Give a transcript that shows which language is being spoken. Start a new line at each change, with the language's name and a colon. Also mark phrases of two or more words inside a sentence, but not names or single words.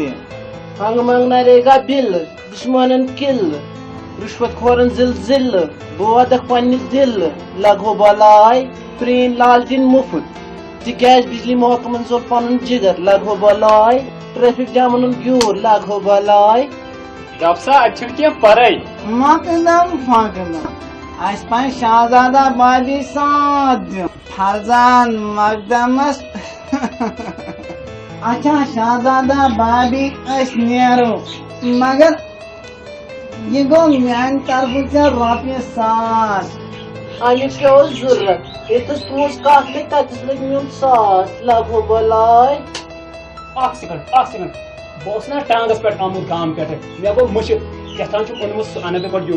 Kashmiri: ہنٛگہٕ منٛگہٕ نریگا بِلہٕ دُشمنن کِلہٕ رُشوت کھورن زِلزِلہٕ بہٕ واتکھ پننہِ دِلہٕ لگہو بلاے پرٛٲنۍ لالٹیٖن مُفت تِکیٛازِ بجلی محکمن زور پنُن جگر لگہو بلاے ٹریفک جامن ہُنٛد گیوٗر لگہو بلاے دپسا اتہِ چھُنہٕ کینٛہہ پرے مقدم فقدم اسہِ پزِ شہزادہ بابی ساتھ دیُن فرزان مقدمس اچھا شہزادہ بابی أسۍ نیرو مگر یہ گوٚو میانہِ طرفہٕ ژےٚ رۄپیہِ 1,000 امیُک کیٛاہ اوس ضروٗرت ییٚتس تُہنٛز کتھ لٔگۍ تتس لٔگۍ میون 1,000 لگہو بلاے اکھ سیکنڈ بہٕ اوسُس نا ٹانگس پٮ۪ٹھ آمُت گام پٮ۪ٹھٕ مےٚ گوٚو مٔشِد کیٛاہتام چھُم اوٚنمُت سُہ انہٕ بہٕ گۄڈٕ یوٗر